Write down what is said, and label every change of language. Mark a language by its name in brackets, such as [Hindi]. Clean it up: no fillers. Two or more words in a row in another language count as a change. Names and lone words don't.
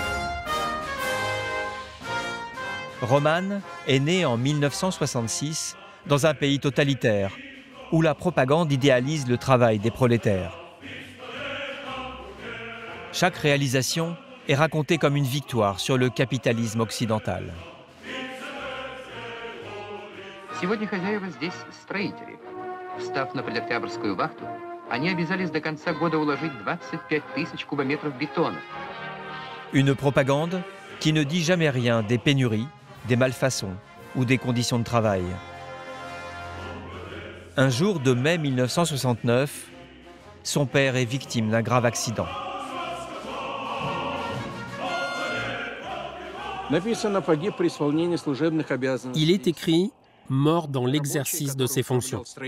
[French] Roman est né en 1966 dans un pays totalitaire, où la propagande idéalise le travail des prolétaires. Chaque réalisation est racontée comme une victoire sur le capitalisme occidental. [Russian] Сегодня хозяева здесь строители. Встав на предоктябрьскую вахту, они обязались до конца года уложить 25 тысяч кубометров бетона. [French] Une propagande qui ne dit jamais rien des pénuries, des malfaçons ou des conditions de travail. Un jour de mai 1969, son père est victime d'un grave accident. Il est écrit « mort dans l'exercice de ses fonctions ».